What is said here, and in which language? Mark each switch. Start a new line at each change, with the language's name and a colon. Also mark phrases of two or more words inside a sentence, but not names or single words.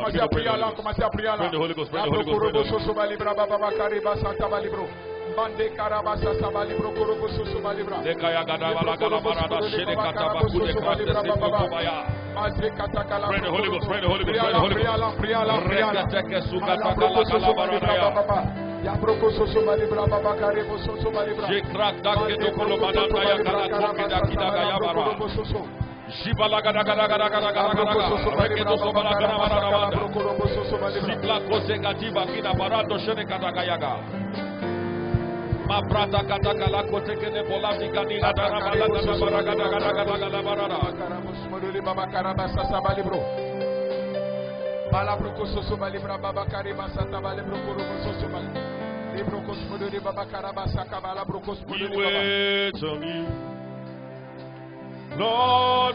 French: Commencez à prier en langue, commencez à prier en
English: Pray in the Holy
French: langue.
English: Ghost. Pray in the Holy Ghost. Pray in the Holy Ghost. Lekaya gada bala gala barada shede kata bakude kraste sepo baya. Pray in the Holy Ghost. Pray in the Holy Ghost. Pray in the Holy Ghost. Rekateke sukata kala kala barada ya. Jekrak dake dokolo mananda ya kala koke da kida gaya bara. Shibala gada gada gada gada gada gada. Reketo sobala gada barada banda. Sipla kose gatiba kida barado shede kata gayaga. Ma prata kata kala kote kene bola digani adara bala gada bara gada gada gada gada barada. We wait on you, Lord.